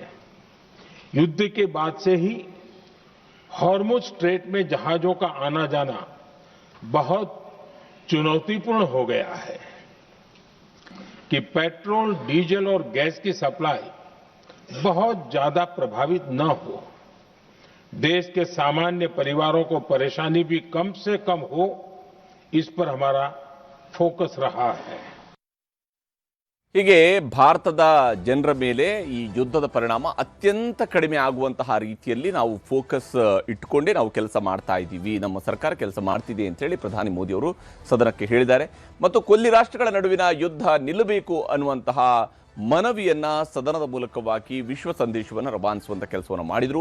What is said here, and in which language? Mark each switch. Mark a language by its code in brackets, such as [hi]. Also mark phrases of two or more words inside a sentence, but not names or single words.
[hi] युद्ध के बाद से ही हॉर्मुज स्ट्रेट में जहाजों का आना जाना बहुत चुनौतीपूर्ण हो गया है कि पेट्रोल, डीजल और गैस की सप्लाई बहुत ज्यादा प्रभावित न हो। देश के सामान्य परिवारों को परेशानी भी कम से कम हो, इस पर हमारा फोकस रहा है। [kn] ಹೀಗೆ ಭಾರತದ ಜನರ ಮೇಲೆ ಈ ಯುದ್ಧದ ಪರಿಣಾಮ ಅತ್ಯಂತ ಕಡಿಮೆ ಆಗುವಂತಹ ರೀತಿಯಲ್ಲಿ ನಾವು ಫೋಕಸ್ ಇಟ್ಕೊಂಡೇ ನಾವು ಕೆಲಸ ಮಾಡ್ತಾ ಇದ್ದೀವಿ, ನಮ್ಮ ಸರ್ಕಾರ ಕೆಲಸ ಮಾಡ್ತಿದೆ ಅಂತೇಳಿ ಪ್ರಧಾನಿ ಮೋದಿ ಅವರು ಸದನಕ್ಕೆ ಹೇಳಿದ್ದಾರೆ. ಮತ್ತು ಕೊಲ್ಲಿ ರಾಷ್ಟ್ರಗಳ ನಡುವಿನ ಯುದ್ಧ ನಿಲ್ಲಬೇಕು ಅನ್ನುವಂತಹ ಮನವಿಯನ್ನ ಸದನದ ಮೂಲಕವಾಗಿ ವಿಶ್ವ ಸಂದೇಶವನ್ನು ರವಾನಿಸುವಂಥ ಕೆಲಸವನ್ನು ಮಾಡಿದರು.